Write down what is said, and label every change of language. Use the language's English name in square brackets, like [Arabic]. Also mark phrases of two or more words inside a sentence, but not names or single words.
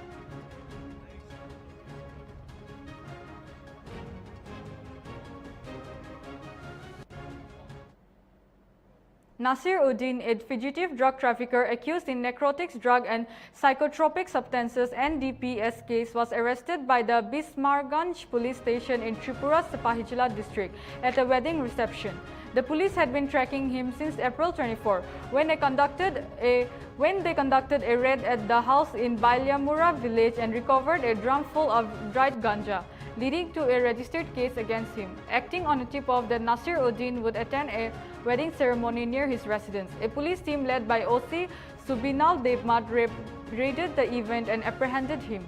[English] Nasir Uddin, a fugitive drug trafficker accused in narcotics, drug and psychotropic substances (NDPS) case, was arrested by the Bismarganj police station in Tripura's Sepahijala district at a wedding reception. The police had been tracking him since April 24, when they conducted a raid at the house in Bailyamura village and recovered a drum full of dried ganja, leading to a registered case against him. Acting on a tip-off that Nasir Uddin would attend a wedding ceremony near his residence, a police team led by OC Subinal Devmat raided the event and apprehended him.